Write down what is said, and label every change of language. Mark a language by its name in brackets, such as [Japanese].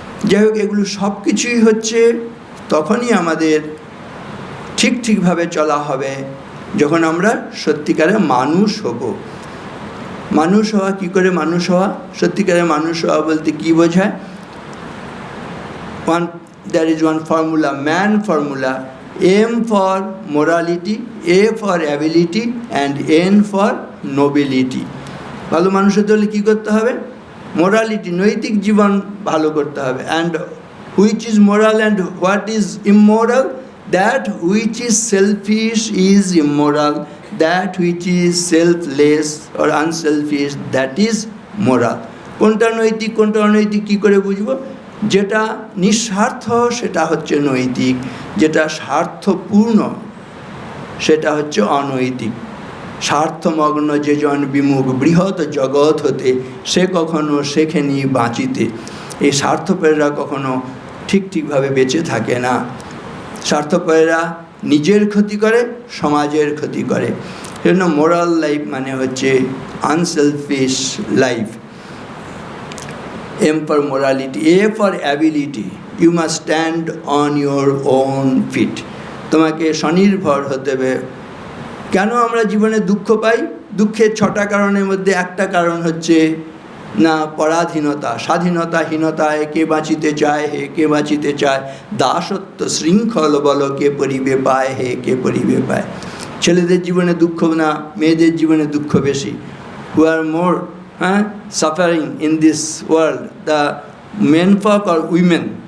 [Bangla] যাই হোক, এগুলো সব কিছুই হচ্ছে তখনই আমাদের ঠিকভাবে চলা হবে যখন আমরা সত্যিকারে মানুষ হব। মানুষ হওয়া কী করে? মানুষ হওয়া, সত্যিকারে মানুষ হওয়া বলতে কী বোঝায়? [English] There is one formula, man formula: M for morality, A for ability, and N for nobility. [Bangla] ভালো মানুষ হতে হলে কী করতে হবে? মোরালিটি, নৈতিক জীবন ভালো করতে হবে। [English] And which is moral and what is immoral? That which is selfish is immoral, that which is selfless or unselfish, that is moral. [Bangla] কোনটা নৈতিক কোনটা অনৈতিক কী করে বুঝবো? যেটা নিঃস্বার্থ সেটা হচ্ছে নৈতিক, যেটা স্বার্থপূর্ণ সেটা হচ্ছে অনৈতিক। স্বার্থমগ্ন যে জন বিমুখ বৃহৎ জগৎ হতে, সে কখনো শেখেনি বাঁচিতে। এই স্বার্থপরেরা কখনো ঠিকভাবে বেঁচে থাকে না। স্বার্থপরেরা নিজের ক্ষতি করে, সমাজের ক্ষতি করে। সেজন্য মোরাল লাইফ মানে হচ্ছে unselfish life. [English] M for morality, A for ability. You must stand on your own feet. [Bangla] তোমাকে স্বনির্ভর হতে হবে। কেন আমরা জীবনে দুঃখ পাই? দুঃখের 6টা কারণের মধ্যে একটা কারণ হচ্ছে না পরাধীনতা, স্বাধীনতাহীনতায় কে বাঁচিতে চায়, হে কে বাঁচিতে চায়, দাসত্ব শৃঙ্খল বল কে পরিবে পায়, হে কে পরিবে পায়। ছেলেদের জীবনে দুঃখ না, মেয়েদের জীবনে দুঃখ বেশি। [English] Who are more suffering in this world, the men folk or women?